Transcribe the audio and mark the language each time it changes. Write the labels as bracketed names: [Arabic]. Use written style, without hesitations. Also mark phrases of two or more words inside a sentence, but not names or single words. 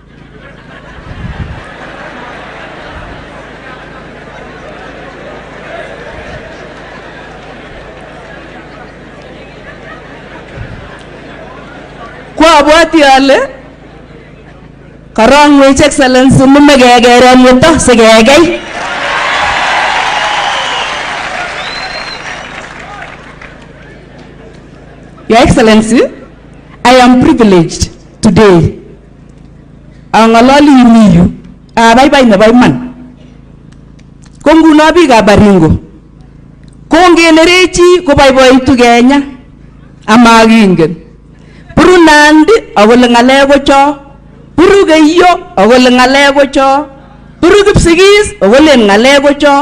[Kalenjin] Kwabwati ale karong [English] His Excellency [Kalenjin] nimekekeren yuto sikekei. [English] Your Excellency, I am privileged today. [Kalenjin] Angalali iniyu abaibai nebo iman. Ko nguno biikab Baringo kongenerechi koboiboitu Kenya amagingen. Puru Nandi akole ngalek ko cho, puru Keiyo akole ngalek ko cho, puru Kipsigis akole ngalek ko cho.